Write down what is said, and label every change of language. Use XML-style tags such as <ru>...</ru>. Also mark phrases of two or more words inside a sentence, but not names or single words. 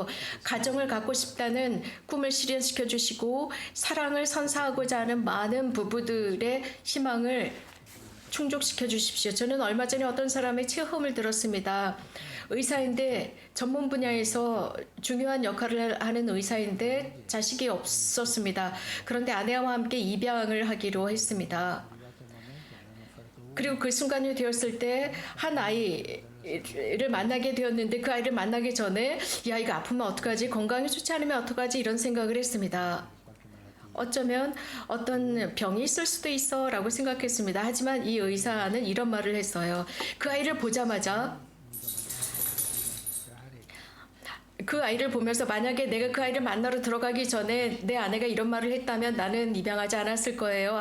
<ko>가정을 갖고 싶다는 꿈을 실현시켜 주시고 사랑을 선사하고자 하는 많은 부부들의 희망을 충족시켜 주십시오. 저는 얼마 전에 어떤 사람의 체험을 들었습니다. 의사인데 전문 분야에서 중요한 역할을 하는 의사인데 자식이 없었습니다. 그런데 아내와 함께 입양을 하기로 했습니다.</ko> <it>arrivato il momento, avevano offerto uno,</it> <ko>그리고 그 순간이 되었을 때 한 아이를 만나게 되었는데 그 아이를 만나기 전에 야 이거 아프면 어떡하지? 건강이 좋지 않으면 어떡하지? 이런 생각을 했습니다. 어쩌면 어떤 병이 있을 수도 있어 라고 생각했습니다. 하지만 이 의사는 이런 말을 했어요. 그 아이를 보자마자 그 아이를 보면서 만약에 내가 그 아이를 만나러 들어가기 전에 내 아내가 이런 말을 했다면 나는 입양하지 않았을 거예요.</ko>